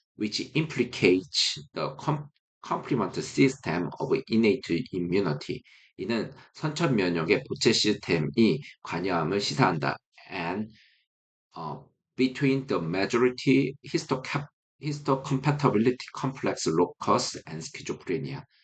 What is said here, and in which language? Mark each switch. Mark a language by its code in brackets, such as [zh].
[en] Which implicates the complement system of innate immunity. [ko] 이는 선천 면역의 보채 시스템이 관여함을 시사한다. [en] And between the majority histocompatibility complex locus and schizophrenia.